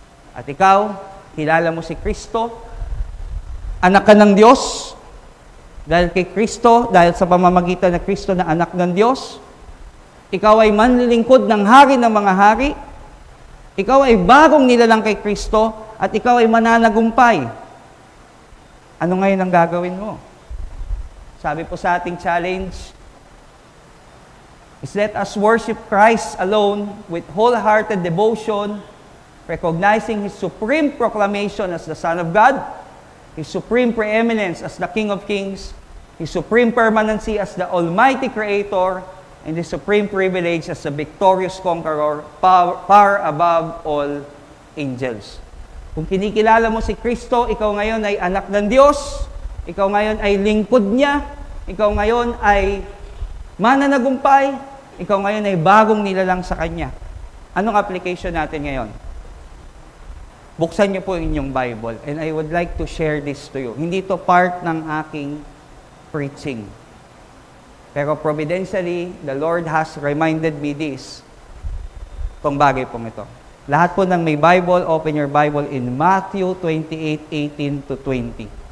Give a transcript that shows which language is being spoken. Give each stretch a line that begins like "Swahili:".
Filipino: At ikaw, kilala mo si Kristo, anak ka ng Diyos, dahil kay Kristo, dahil sa pamamagitan ng Kristo na anak ng Diyos, ikaw ay manlilingkod ng hari ng mga hari. Ikaw ay bagong nilalang kay Kristo at ikaw ay mananagumpay. Ano ngayon ang gagawin mo? Sabi po sa ating
English: challenge, is let us worship Christ alone with wholehearted devotion, recognizing His supreme proclamation as the Son of God, His supreme preeminence as the King of Kings, His supreme permanency as the Almighty Creator, and the supreme privilege as a victorious conqueror, far above all angels.
Filipino: Kung kinikilala mo si Kristo, ikaw ngayon ay anak ng Diyos, ikaw ngayon ay lingkod niya, ikaw ngayon ay mananagumpay, ikaw ngayon ay bagong nilalang sa Kanya. Anong application natin ngayon? Buksan niyo po inyong Bible,
English: and I would like to share this to you.
Filipino: Hindi to part ng aking preaching.
English: Pero providentially, the Lord has reminded me this.
Filipino: Itong bagay pong ito. Lahat po ng may Bible,
English: open your Bible
Filipino: in Matthew 28:18 to 20.